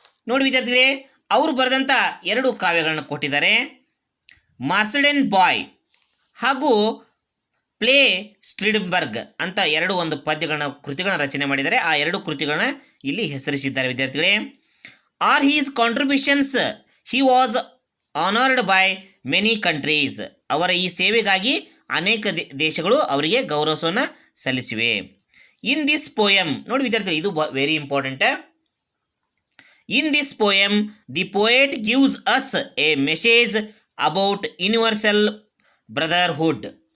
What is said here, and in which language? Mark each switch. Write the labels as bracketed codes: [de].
[kn] ನೋಡಿ ವಿದ್ಯಾರ್ಥಿಗಳೇ, ಅವರು ಬರೆದಂಥ 2 ಕಾವ್ಯಗಳನ್ನು ಕೊಟ್ಟಿದ್ದಾರೆ. ಮಾರ್ಸಡೆನ್ ಬಾಯ್ ಹಾಗೂ ಪ್ಲೇ ಸ್ಟ್ರಿಡ್ಬರ್ಗ್ ಅಂತ ಒಂದು ಕೃತಿಗಳನ್ನ ರಚನೆ ಮಾಡಿದ್ದಾರೆ. ಆ 2 ಕೃತಿಗಳನ್ನ ಇಲ್ಲಿ ಹೆಸರಿಸಿದ್ದಾರೆ ವಿದ್ಯಾರ್ಥಿಗಳೇ. [en] Are his contributions he was honored by many countries. [kn] ಅವರ ಈ ಸೇವೆಗಾಗಿ ಅನೇಕ ದೇಶಗಳು ಅವರಿಗೆ ಗೌರವವನ್ನು ಸಲ್ಲಿಸಿವೆ. [en] in this poem [kn] ನೋಡಿ ವಿದ್ಯಾರ್ಥಿಗಳು, ಇದು [en] Very important. In this poem the poet gives us a message about universal brotherhood.